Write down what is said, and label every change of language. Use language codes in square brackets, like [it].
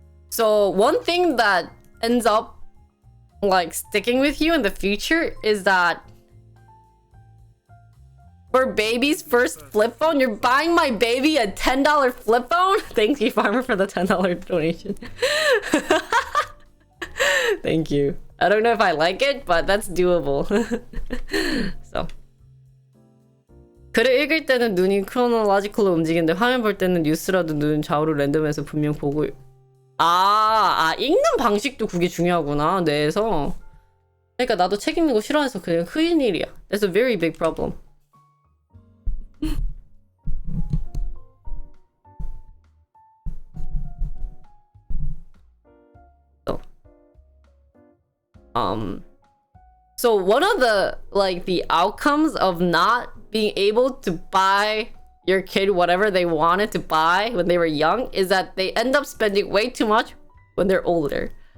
[en] So one thing that ends up like sticking with you in the future is that for baby's first flip phone, you're buying my baby a $10 flip phone? Thank you, Farmer, for the $10 donation. Thank you. I don't know if I like it, but that's doable. So. [ko] 글을 읽을 때는 눈이 크로놀로지컬로 움직이는데 화면 볼 때는 뉴스라도 눈 좌우로 랜덤해서 분명 보고 읽는 방식도 그게 중요하구나 뇌에서. 그러니까 나도 책 읽는 거 싫어해서 그냥 흔한 일이야. [en] That's a very big problem. So one of the outcomes of not being able to buy your kid whatever they wanted to buy when they were young is that they end up spending way too much when they're older.